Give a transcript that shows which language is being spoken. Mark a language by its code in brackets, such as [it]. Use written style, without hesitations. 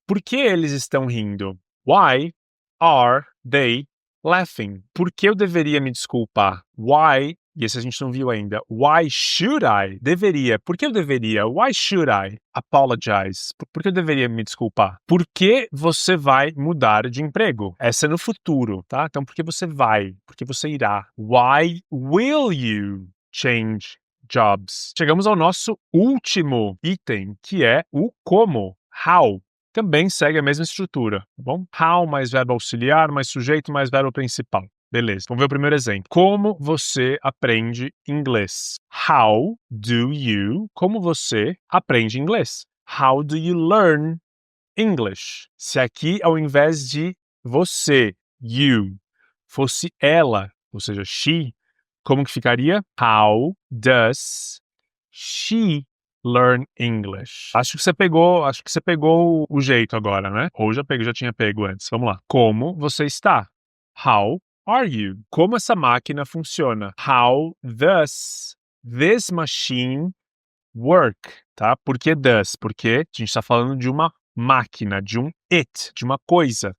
[pt] Por que eles estão rindo? [en] Why are they laughing? [pt] Por que eu deveria me desculpar? Why, e esse a gente não viu ainda. [en] Why should I? [pt] Deveria. Por que eu deveria? [en] Why should I apologize? [pt] Por que eu deveria me desculpar? Por que você vai mudar de emprego? Essa é no futuro, tá? Então, por que você vai? Por que você irá? [en] Why will you change jobs? [pt] Chegamos ao nosso último item, que é o como. How. Também segue a mesma estrutura, tá bom? How mais verbo auxiliar, mais sujeito, mais verbo principal. Beleza, vamos ver o primeiro exemplo. Como você aprende inglês? How do you... Como você aprende inglês? [en] How do you learn English? [pt] Se aqui, ao invés de você, you, fosse ela, ou seja, she, como que ficaria? [en] How does she learn English? [pt] Acho que você pegou o jeito agora, né? Ou já tinha pego antes. Vamos lá. Como você está? [en] How are you? [pt] Como essa máquina funciona? [en] How does this machine work? [pt] Tá? Por que does? Porque a gente está falando de uma máquina, de um it, de uma coisa.